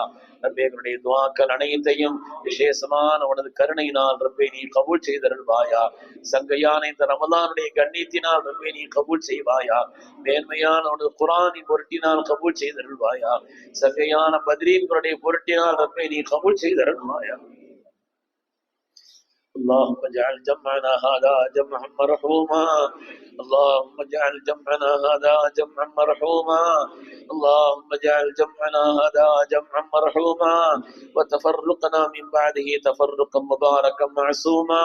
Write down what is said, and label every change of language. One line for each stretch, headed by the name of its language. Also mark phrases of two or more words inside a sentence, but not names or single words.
Tamil: ரப்பே, எங்களுடைய துஆக்கள் அனைத்தையும் விசேஷமான உனது கருணையினால் ரப்பே நீ கபூல் செய்தருள்வாயா. சங்கையான இந்த ரமலானுடைய கண்ணியத்தினால் ரப்பே நீ கபூல் செய்வாயா. மேன்மையான உனது குர்ஆனின் பொருட்டினால் கபூல் செய்தருள்வாயா. சங்கையான பத்ரீன்களுடைய பொருட்டினால் ரப்பே நீ கபூல் செய்தருள்வாயா.
Arabic: اللهم اجعل جمعنا هذا جمعا مرحوما. اللهم اجعل جمعنا هذا جمعا مرحوما. اللهم اجعل جمعنا هذا جمعا مرحوما وتفرقنا من بعده تفرقا مباركا معصوما.